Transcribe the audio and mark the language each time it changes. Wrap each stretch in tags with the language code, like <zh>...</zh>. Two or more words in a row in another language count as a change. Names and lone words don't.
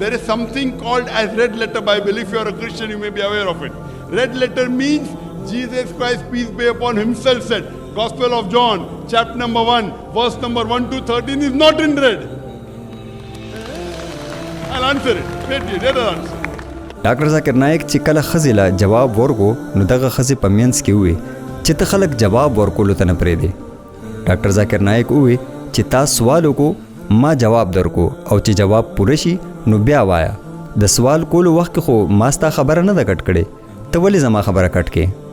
<en>There is something called as red letter Bible. If you are a Christian, you may be aware of it. Red letter means Jesus Christ, peace be upon himself, said, Gospel of John, chapter number 1, verse number 1 to 13 is not in red. I'll answer it. Let her answer.</en> <ps>ډاکټر ذاکر نایک چې کله ښځې له جواب ورکو نو دغه ښځې په منځ کې ووې چې ته خلک جواب ورکولو ته نه پرېږدې. ډاکټر ذاکر نایک ووې چې تا سوال وکړو ما جواب درکو او چې جواب پوره شي نو بیا وایه. د سوال کولو وخت کې خو ما ستا خبره نه ده کټ کړې، ته ولې زما خبره کټ کې؟</ps>